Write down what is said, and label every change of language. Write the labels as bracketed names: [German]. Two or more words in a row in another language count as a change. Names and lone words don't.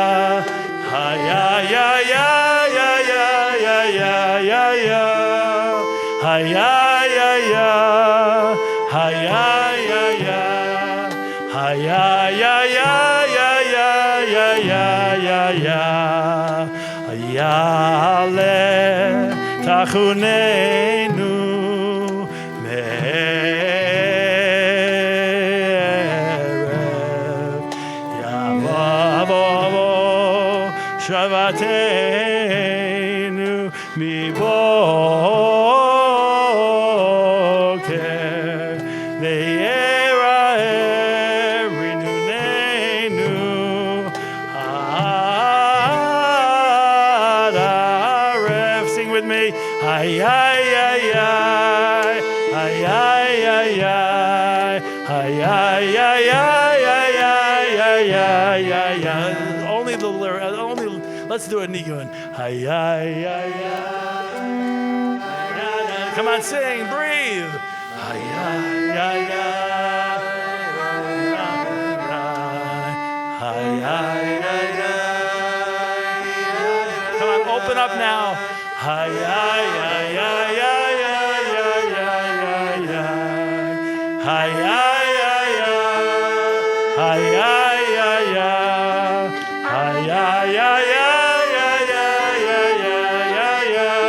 [Hebrew] Hi-yi-yi-yi-yi-yi-yi-yi-yi. Hi-yi-yi-yi. Hi-yi-yi-yi. Hi-yi-yi-yi-yi-yi-yi-yi-yi. יעלה תחנוננו מערב ויבוא שועתנו מבוקר ויראה רנוננו עד ערב. [English] Sing with me. Hi-yi-yi-yi, hi-yi-yi-yi, hi-yi-yi-yi-yi-yi-yi-yi. Only the lyric. Let's do it, Niguin. Hi-yi-yi-yi. Come on, sing, breathe. Hi-yi-yi-yi. Hi-yi-yi-yi. Come on, open up now. Hi-yi-yi-yi-yi-yi-yi-yi-yi. Hi-yi-yi-yi. Hi-yi-yi-yi. Hi-yi-yi-yi-yi-yi-yi-yi-yi.